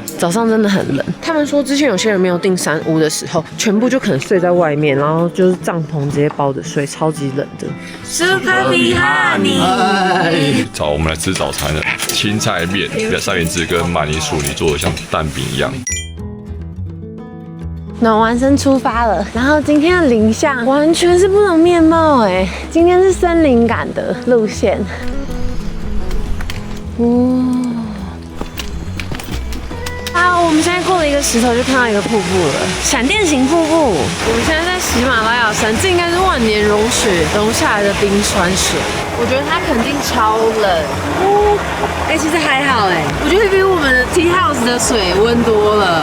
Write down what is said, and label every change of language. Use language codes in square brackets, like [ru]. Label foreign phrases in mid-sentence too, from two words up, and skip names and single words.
[zh] 早上真的很冷。他們說之前有些人沒有訂山屋的時候，全部就可能睡在外面，然後就是帳篷直接包着睡，超級冷的。 [en] Super Honey， [zh] 早，我們來吃早餐了，青菜麵、三明治跟馬鈴薯泥做的像蛋餅一樣。暖完身出發了，然後今天的林相完全是不同面貌哎，今天是森林感的路線。好，我們現在過了一個石頭就看到一個瀑布了，閃電型瀑布。我們現在在喜馬拉雅山，這應該是萬年融雪融下來的冰川水。我覺得它肯定超冷。其實還好哎，我覺得比我們的 [en] Tea House [zh] 的水溫多了。